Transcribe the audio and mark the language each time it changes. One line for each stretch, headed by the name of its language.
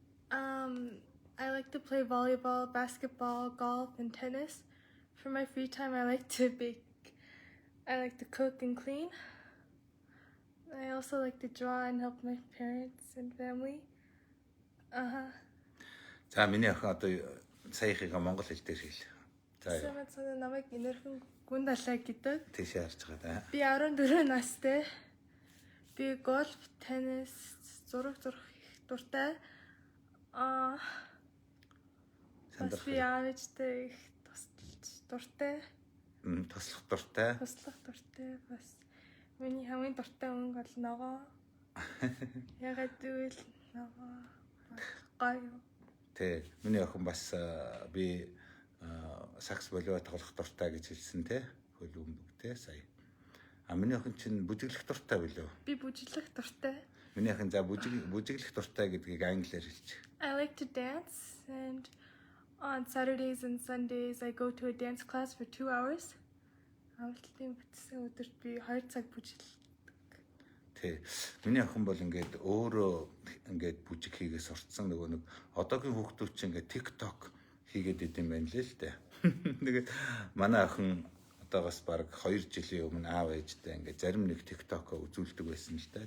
English: I like to play volleyball, basketball, golf, and tennis. For my free time, I like to bake. I like to cook and clean. I also like to draw and help my parents and family.
Mongolian: За миний охин одоо саяхыгаа монгол хэл дээр хэл. За Самэт цаа намайг инэрхэн гүн далай гэдэг. тийшээ харж байгаа да. Би 14 настай. Би гольф, теннис, зураг их дуртай. Бас би аавчтай их тусалж дуртай. Туслах дуртай. Туслах дуртай. Бас миний хамгийн дуртай өнгө бол ногоо. Ягаад гэвэл ногоо гоё. Тэ миний охин бас би сакс волейбол тоглох дуртай гэж хэлсэн те. Хөл өмдөг те сая. Миний охин чинь бүжиглэх дуртай билүү? Би бүжиглэх дуртай. Миний охин за бүжиглэх дуртай гэдгийг англиар хэлчих.
English: I like to dance and on Saturdays and Sundays I go to a dance class for 2 hours.
Mongolian: Амралтын бүтсэн өдөрт би 2 цаг бүжиглэдэг. Тэ. Миний охин бол ингээд өөрөө ингээд бүжиг хийгээ сурцсан нөгөө нэг одоогийн хүүхдүүд чинь ингээд TikTok хийгээд идэм байна лээ л дээ. Тэгээд манай охин одоогоос баг 2 жилийн өмнө аав ээжтэй ингээд зарим нэг TikTok-о үзүүлдэг байсан л да.